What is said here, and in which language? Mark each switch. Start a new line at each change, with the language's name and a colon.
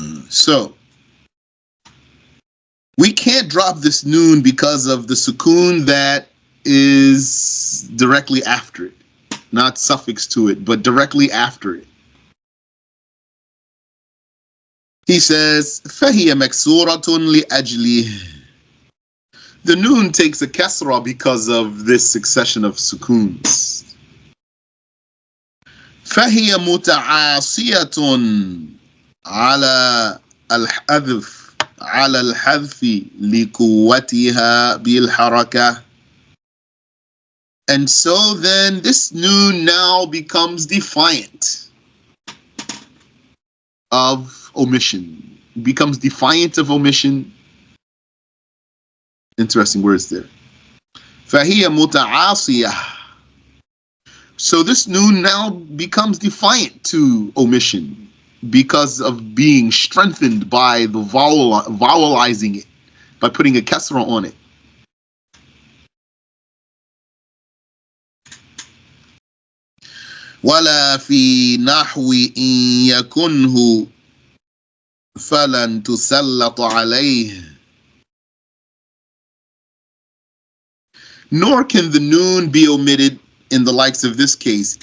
English: So, we can't drop this noon because of the sukoon that is directly after it. Not suffix to it, but directly after it. He says,
Arabic: فَهِيَ مَكْسُورَةٌ لِأَجْلِهِ.
English: The noon takes a kasra because of this succession of sukoons.
Arabic: فَهِيَ مُتَعَاصِيَةٌ عَلَى الْحَذْفِ على الحذف لقوتها بالحركة.
English: And so then this noon now becomes defiant of omission. Becomes defiant of omission. Interesting words there.
Arabic: فهي متعاصية.
English: So this noon now becomes defiant to omission because of being strengthened by the vowelizing it, by putting a kasra on it.
Arabic: ولا في نحو إن يكنه فلن تسلط عليه.
English: Nor can the noon be omitted in the likes of this case.